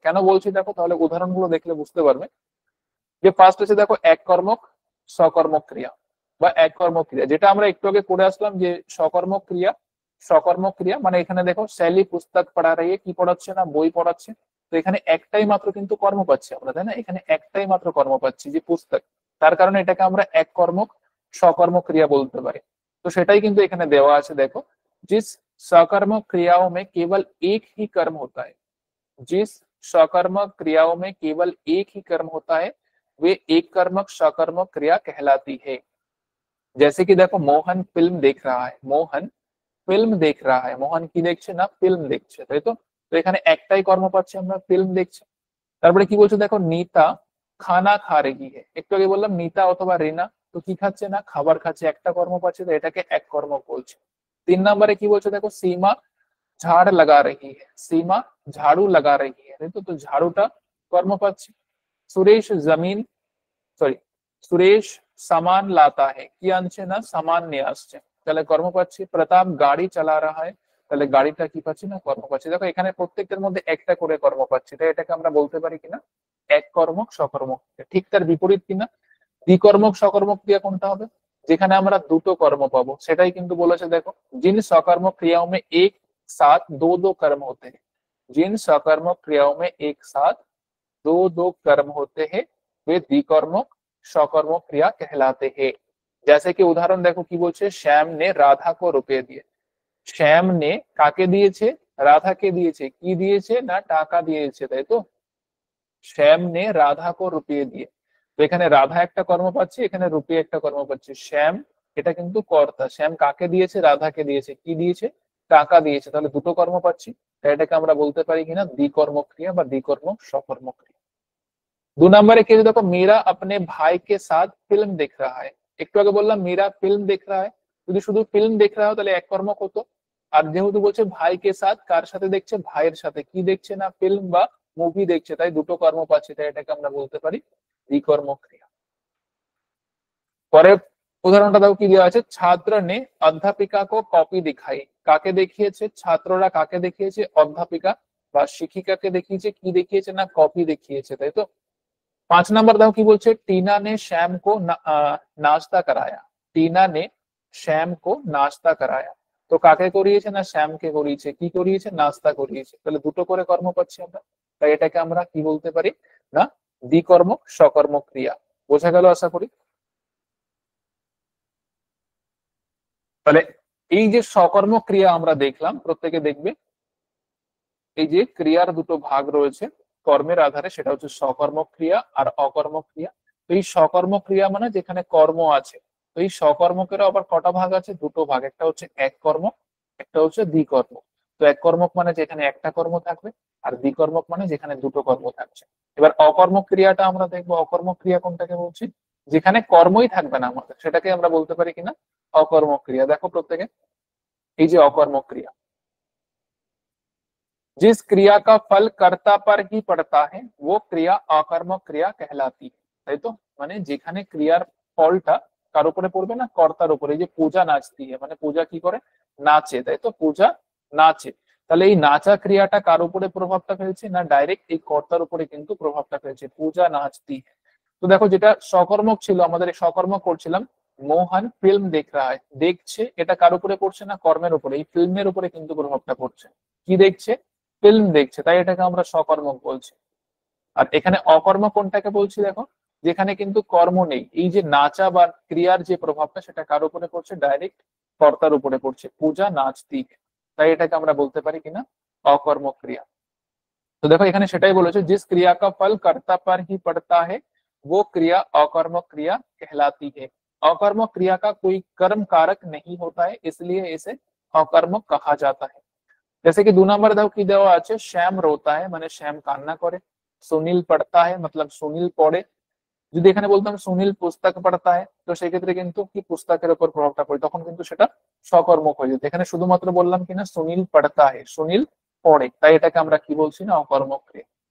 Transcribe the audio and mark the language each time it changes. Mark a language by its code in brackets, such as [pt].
[bn] কেন বলছি দেখো, তাহলে উদাহরণগুলো দেখলে বুঝতে পারবে। যে ফার্স্ট আছে দেখো এক কর্মক সকর্মক ক্রিয়া বা এক কর্মক ক্রিয়া, যেটা আমরা একটু আগে করে আসলাম যে সকর্মক ক্রিয়া। সকর্মক ক্রিয়া মানে এখানে দেখো শৈলী পুস্তক পড়া রহি হে, কি পড়াচ্ছে না, বই পড়াচ্ছে। তো এখানে একটাই মাত্র কিন্তু কর্ম পাচ্ছি আমরা, তাই না, এখানে একটাই মাত্র কর্ম পাচ্ছি যে পুস্তক, তার কারণে এটাকে আমরা এক কর্মক সকর্মক ক্রিয়া বলতে পারি। তো সেটাই কিন্তু এখানে দেওয়া আছে দেখো, [hi] जिस सकर्मक क्रियाओं में केवल एक ही कर्म होता है, जिस सकर्मक क्रियाओं में केवल एक ही कर्म होता है वे एक कर्मक सकर्मक क्रिया कहलाती है। जैसे कि देखो मोहन फिल्म देख रहा है, मोहन ফিল্ম দেখ रहा है, [bn] মোহন কি দেখছে না, ফিল্ম দেখছে, তাই তো। তো এখানে একটাই কর্ম পাচ্ছি আমরা, ফিল্ম দেখছে। তারপরে কি বলছে দেখো, [hi] নীতা খানা খা রহি হে, [bn] একটু আগে বললাম নীতা অথবা রিনা, তো কি খাচ্ছে না, খাবার খাচ্ছে, একটা কর্ম পাচ্ছে, তো এটাকে এক কর্ম বলছে। [hi] 3 নম্বরে কি বলছে দেখো, सीमा झाड़ लगा रही है, सीमा झाड़ू लगा रही है, तो झाड़ूটা কর্ম পাচ্ছি। [bn] সুরেশ জমিন সরি [hi] সুরেশ সামান লাতা है, [bn] কি আনছে না, সামান নিয়ে আসছে, তাহলে কর্ম পাচ্ছি। প্রতাপ গাড়ি চালা রাহা है, তাহলে গাড়িটা কি পাচ্ছি না, কর্ম পাচ্ছি। দেখো এখানে প্রত্যেকটার মধ্যে একটা করে কর্ম পাচ্ছি, তাই এটাকে আমরা বলতে পারি কিনা এক কর্মক সকর্মক ক্রিয়া। ঠিক তার বিপরীত কিনা দ্বিকর্মক সকর্মক ক্রিয়া কোনটা হবে, যেখানে আমরা দুটো কর্ম পাবো, সেটাই কিন্তু বলেছে দেখো, [hi] जिन सकर्मक क्रियाओं में एक साथ दो दो कर्म होते हैं, जिन सकर्मक क्रियाओं में एक साथ दो दो कर्म होते हैं वे द्विकर्मक सकर्मक क्रिया कहलाते हैं। जैसे कि उदाहरण देखो [bn] কি বলছে, [hi] শ্যাম ने राधा को रुपए दिए, [bn] শ্যাম ने কাকে দিয়েছে, রাধাকে দিয়েছে, কি দিয়েছে না, টাকা দিয়েছে, তাই তো। শ্যাম ने রাধা को रुपए दिए, তো এখানে রাধা একটা কর্ম পাচ্ছি, এখানে রুপি একটা কর্ম পাচ্ছি। শ্যাম এটা কিন্তু কর্তা, শ্যাম কাকে দিয়েছে, রাধাকে দিয়েছে, কি দিয়েছে, টাকা দিয়েছে, তাহলে দুটো কর্ম পাচ্ছি। তাই এটাকে আমরা বলতে পারি কিনা দ্বিকর্মক ক্রিয়া বা দ্বিকর্মক সকর্মক ক্রিয়া। [hi] 2 नंबरे के देखो, मेरा अपने भाई के साथ फिल्म देख रहा है, [bn] একটু আগে বললাম মীরা ফিল্ম দেখ রা হ্যায়, যদি শুধু ফিল্ম দেখ রা হো তাহলে এক কর্মক হতো। আর যেহেতু বলছে ভাই কে সাথ, কার সাথে দেখছে, ভাইয়ের সাথে। কি দেখছে না, ফিল্ম বা মুভি দেখছে, তাই দুটো কর্ম পাচ্ছে, তাই এটাকে আমরা বলতে পারি দ্বিকর্মক ক্রিয়া। পরে উদাহরণটা দেখো কি দেওয়া আছে, ছাত্র নে অধ্যাপিকা কো কপি দিখাই। কাকে দেখিয়েছে, ছাত্ররা কাকে দেখিয়েছে, অধ্যাপিকা বা শিক্ষিকাকে দেখিয়েছে। কি দেখিয়েছে না, কপি দেখিয়েছে, তাই তো। [hi] 5 नंबर दाओ की बोलছে टीना ने श्याम को नाश्ता कराया। टीना ने श्याम को नाश्ता कराया। [bn] তো কাকে করিয়েছে না শ্যামকে করিয়েছে। কি করিয়েছে, নাস্তা করিয়েছে। তাহলে দুটো করে কর্ম পাচ্ছি আমরা, তাই এটাকে আমরা কি বলতে পারি না, দ্বিকর্মক সকর্মক ক্রিয়া। বোঝা গেল আশা করি। তাহলে এই যে সকর্মক ক্রিয়া আমরা দেখলাম, প্রত্যেকে দেখবে এই যে ক্রিয়ার দুটো ভাগ রয়েছে কর্মের আধারে, সেটা হচ্ছে সকর্মক ক্রিয়া আর অকর্মক ক্রিয়া। তো এই সকর্মক ক্রিয়া মানে যেখানে কর্ম আছে। তো এই সকর্মকেরও আবার কটা ভাগ আছে, দুটো ভাগ, একটা হচ্ছে এক কর্ম, একটা হচ্ছে দ্বিকর্ম। তো এক কর্মক মানে যেখানে একটা কর্ম থাকবে, আর দ্বিকর্মক মানে যেখানে দুটো কর্ম থাকছে। এবার অকর্মক ক্রিয়াটা আমরা দেখবো, অকর্মক ক্রিয়া কোনটাকে বলছি, যেখানে কর্মই থাকবে না আমাদের, সেটাকে আমরা বলতে পারি কিনা অকর্মক ক্রিয়া। [hi] দেখো প্রত্যেকে, এই যে অকর্মক ক্রিয়া, जिस क्रिया का फल कर्ता पर ही पड़ता है वो क्रिया अकर्मक क्रिया कहलाती है। [bn] তাই তো, মানে যেখানে ক্রিয়ার ফলটা কার উপরে পড়বে না, কর্তার উপরে। যে পূজা নাচতি है, মানে পূজা কি করে, নাচে, তাই তো, পূজা নাচে। তাহলে এই নাচা ক্রিয়াটা কার উপরে প্রভাবটা ফেলছে না, ডাইরেক্ট এই কর্তার উপরে কিন্তু প্রভাবটা ফেলছে, পূজা নাচতি है। তো দেখো যেটা সকর্মক ছিল, আমাদের এই সকর্মক করছিলাম, মোহন ফিল্ম দেখ রা है, দেখছে, এটা কার উপরে পড়ছে না, কর্মের উপরে, এই ফিল্মের উপরে কিন্তু প্রভাবটা পড়ছে। কি দেখছে, ফিল্ম দেখছে, তাই এটাকে আমরা সকর্মক বলছি। আর এখানে অকর্মক কোনটাকে বলছি দেখো, যেখানে কিন্তু কর্ম নেই। এই যে নাচা বা ক্রিয়ার যে প্রভাবটা, সেটা কার উপরে পড়ছে, ডাইরেক্ট কর্তার উপরে পড়ছে, পূজা নাচতি है। তাই এটাকে আমরা বলতে পারি কিনা অকর্মক ক্রিয়া। [hi] तो देखो [bn] এখানে সেটাই বলেছে, [hi] जिस क्रिया का फल कर्ता पर ही पड़ता है वो क्रिया अकर्मक क्रिया कहलाती है। अकर्मक क्रिया का कोई कर्म कारक नहीं होता है, इसलिए इसे अकर्मक कहा जाता है। [bn] जैसे कि 2 नंबर दाও কি দেওয়া আছে, শ্যাম রোতা है মানে শ্যাম কান্না করে, সুনীল পড়তা है मतलब সুনীল পড়ে। যদি এখানে বলতাম সুনীল পুস্তক পড়তা है, তো সেই ক্ষেত্রে কিন্তু কি পুস্তকের উপর প্রভাবটা পড়ে, তখন কিন্তু সেটা সকর্মক হয়ে যেত। এখানে শুধুমাত্র বললাম কিনা সুনীল পড়তা है, সুনীল পড়ে, তাই এটাকে আমরা কি বলছি না অকর্মক ক্রিয়া।